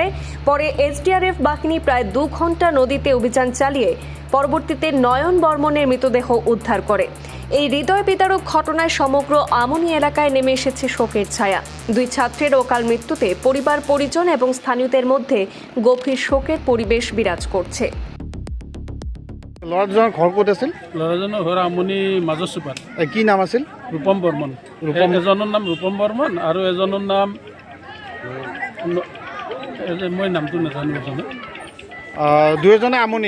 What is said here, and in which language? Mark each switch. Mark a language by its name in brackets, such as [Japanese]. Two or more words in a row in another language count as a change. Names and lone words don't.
[Bangla] পরে এসডিআরএফ বাহিনী প্রায় 2 ঘন্টা নদীতে অভিযান চালিয়ে পরবর্তীতে নয়ন বর্মনের মৃতদেহ উদ্ধার করে। এই হৃদয় বিদারক ঘটনায় সমগ্র আমনি এলাকায় নেমে এসেছে শোকের ছায়া। দুই ছাত্রের অকাল মৃত্যুতে পরিবার পরিজন এবং স্থানীয়দের মধ্যে গভীর শোকের পরিবেশ বিরাজ করছে। [Assamese] ল'ৰাজনৰ ঘৰ ক'ত আছিল? ল'ৰাজনৰ ঘৰ আমনি মাজৰ চুপাত। কি নাম আছিল? ৰূপম বৰ্মন। এজনৰ নাম ৰূপম বৰ্মন আৰু এজনৰ নাম মই নামটো নাজানো। এজনে দুয়োজনে আমনি?